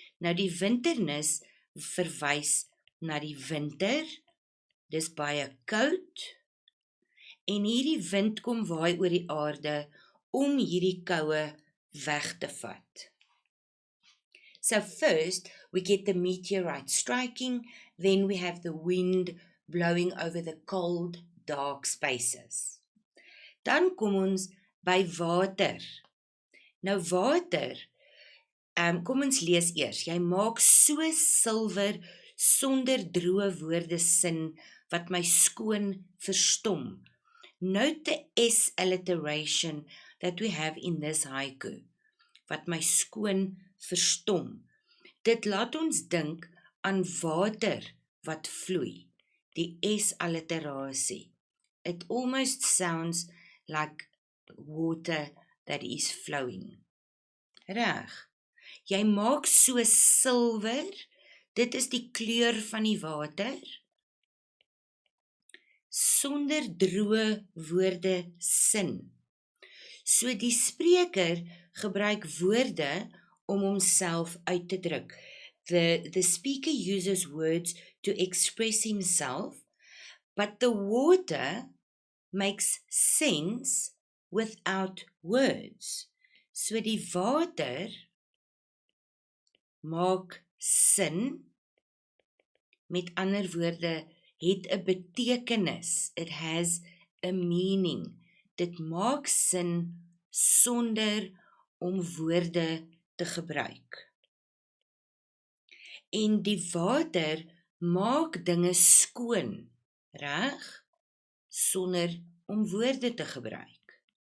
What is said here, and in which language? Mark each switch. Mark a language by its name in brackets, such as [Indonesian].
[Afrikaans] Nou die winternis verwys na die winter, dis baie koud, en hierdie wind kom waai oor die aarde om hierdie koue weg te vat. [English] So first, we get the meteorite striking, then we have the wind blowing over the cold, dark spaces. [Afrikaans] Dan kom ons by water. Nou water, kom ons lees eers. Jy maak so silwer sonder droë woorde sin wat my skoon verstom. [English] Note the S alliteration that we have in this haiku, [Afrikaans] wat my skoon verstom. Dit laat ons dink aan water wat vloei, die S alliterasie. [English] It almost sounds like water that is flowing. [Afrikaans] Reg. Jy maak so silwer, dit is die kleur van die water, sonder droë woorde sin. So die spreker gebruik woorde om homself uit te druk. [English] The speaker uses words to express himself, but the water makes sense without words. [Afrikaans] So die water maak sin, met ander woorde, het 'n betekenis. [English] It has a meaning. [Afrikaans] Dit maak sin sonder om woorde te gebruik. En die water maak dinge skoon, reg? Sonder om woorde te gebruik.